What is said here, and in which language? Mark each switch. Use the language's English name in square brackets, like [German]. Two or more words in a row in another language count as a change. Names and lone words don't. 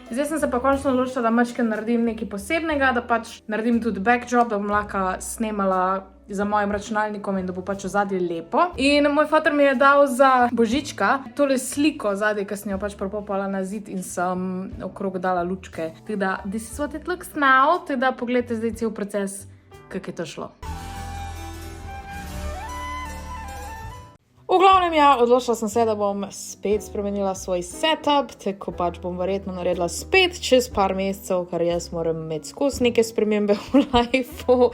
[Slovenian] Zdaj sem se pa končno odločila, da mačke naredim nekaj posebnega, da pač naredim tudi backdrop, da bom lahko snemala za mojim računalnikom in da bo pač ozadje lepo. In moj fater mi je dal za božička tole sliko ozadje, ki sem jo pač propopala na zid in sem okrog dala lučke. Tako da, [English] this is what it looks now. [Slovenian] Tako da, pogledajte zdaj cel proces, kako je to šlo. V glavnem, ja, odločila sem se, da bom spet spremenila svoj setup, tako pač bom verjetno naredila spet čez par mesecev, ker jaz moram imeti skozi neke spremembe v lifeu.